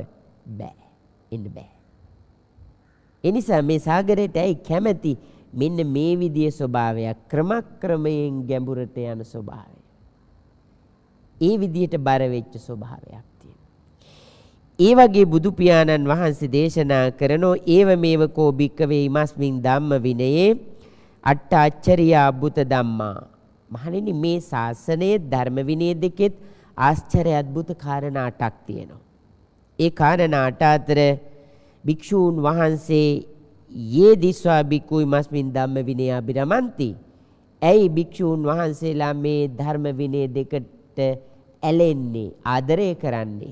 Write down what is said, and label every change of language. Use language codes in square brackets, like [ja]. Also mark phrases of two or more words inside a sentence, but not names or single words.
[si] බෑ. එන්න බෑ. ඒ නිසා මේ සාගරයට ඇයි කැමැති? මෙන්න මේ විදියේ ස්වභාවයක්, ක්‍රමක්‍රමයෙන් ගැඹුරට යන ස්වභාවය. ඒ විදියට බර වෙච්ච ස්වභාවයක් තියෙනවා. ඒ වගේ බුදු පියාණන් වහන්සේ දේශනා කරනෝ [pi] ඒව මේව කෝ භික්කවේ ඉමස්මින් ධම්ම විනයේ අට්ඨ අච්චරියා අද්භුත ධම්මා. [si] මහණෙනි මේ ශාසනයේ ධර්ම විනය දෙකෙත් ආශ්චර්ය අද්භුත කාරණා 8ක් තියෙනවා. ඒ කාරණා 8 අතර භික්ෂූන් වහන්සේ [pi] යේ දිස්වා බික්කුයි මස්මින් ධම්ම විනය අබිරමන්ති. [si] ඇයි භික්ෂූන් වහන්සේලා මේ ධර්ම විනය දෙකට ඇලෙන්නේ, ආදරය කරන්නේ?